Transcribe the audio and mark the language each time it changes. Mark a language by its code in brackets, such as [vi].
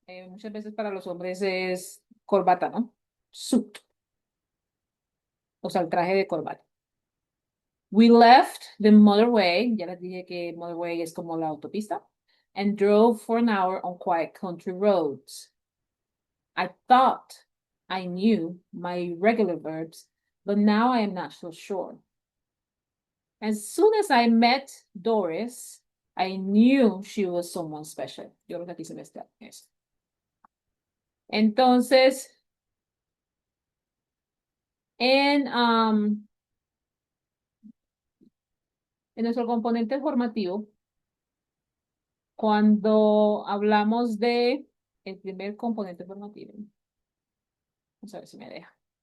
[es] Muchas veces para los hombres es corbata, ¿no? Suit. O sea, el traje de corbata. [en] We left the motorway. [es] Ya les dije que motorway es como la autopista. [en] And drove for an hour on quiet country roads. I thought I knew my regular verbs, but now I am not so sure. As soon as I met Doris, I knew she was someone special. [es] Yo creo que aquí se me está eso. Entonces, en, en nuestro componente formativo, cuando hablamos de el primer componente formativo, vamos a ver si me deja.